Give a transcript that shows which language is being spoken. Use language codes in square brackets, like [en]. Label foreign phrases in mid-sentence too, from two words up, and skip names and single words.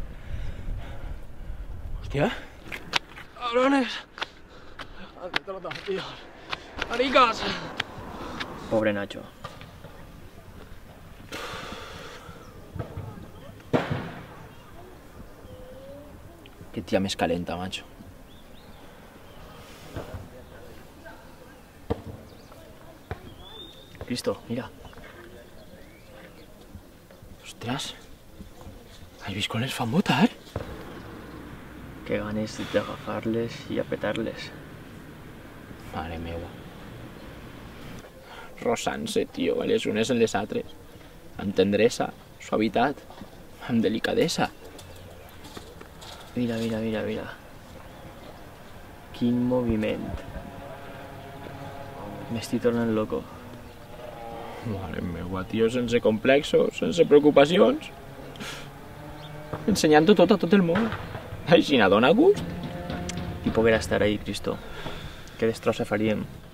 [es] ¡Hostia! ¡Cabrones! ¡Tío! ¡Maricas! Pobre Nacho. Qué tía [ca] més calenta, macho. [es] Cristo, mira. Ostras. ¿Has visto [ca] con les fan votar? Qué ganes de agafarles [es] y apretarles. [ca] Mare meua. Rosant-se, tio, les unes en les altres. Amb tendresa, suavitat, amb delicadesa. Mira. Quin moviment. M'estic tornant loco. Mare meua, tio, sense complexos, sense preocupacions. Ensenyant-ho tot a tot el món. Així n'adona gust. [es] Y poder estar ahí, Cristo. [ca] Que destrossa faríem.